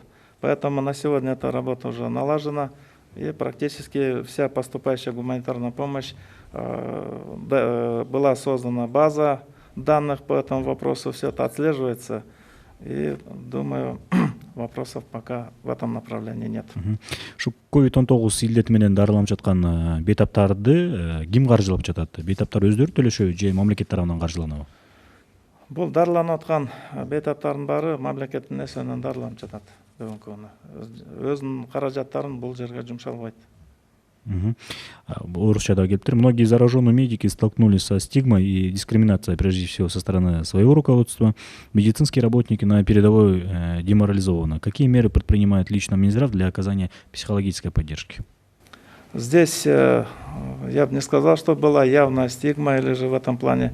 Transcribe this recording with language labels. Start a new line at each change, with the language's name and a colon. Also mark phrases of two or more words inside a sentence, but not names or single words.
Russian: Поэтому на сегодня эта работа уже налажена, и практически вся поступающая гуманитарная помощь, была создана база данных по этому вопросу, все это отслеживается, и думаю, вопросов пока в этом направлении нет.
Kyrgyz: Шу COVID-19 илдети менен дарыланып жаткан бейтаптарды ким каржылап жатат? Бейтаптар өздөрү төлөшөбү же мамлекет тарабынан каржыланабы? Бул дарыланып аткан бейтаптардын баары мамлекеттин эсебинен дарыланып жатат бүгүнкү күнү. Өзүнүн каражаттарын бул жерге жумшалбайт. Орусчада келип тур.
Russian: Многие зараженные медики столкнулись со стигмой и дискриминацией, прежде всего, со стороны своего руководства. Медицинские работники на передовой деморализованы. Какие меры предпринимает лично Минздрав для оказания психологической поддержки? Здесь я бы не сказал, что была явная стигма или же в этом плане.